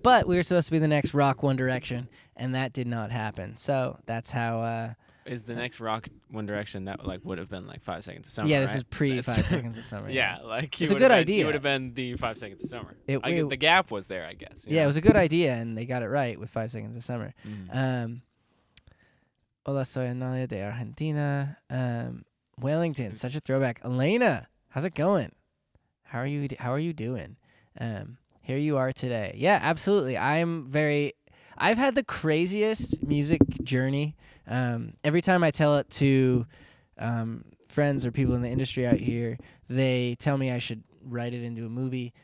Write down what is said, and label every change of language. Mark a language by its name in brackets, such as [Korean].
[English] But we were supposed to be the next Rock One Direction, and that did not happen. So that's how. Is the next Rock One Direction that like would have been like 5 Seconds of Summer? Yeah, this right? is pre That's- 5 Seconds of Summer. Yeah, like It's a good idea. He would have been the 5 Seconds of Summer. It- it- The gap was there, I guess. Yeah, it was a good idea, and they got it right with 5 Seconds of Summer. Mm. [Spanish] Hola, soy Analia de Argentina. [English] Wellington, such a throwback. Elena, how's it going? How are you doing? Here you are today. Yeah, absolutely. I've had the craziest music journey. Every time I tell it to friends or people in the industry out here, they tell me I should write it into a movie.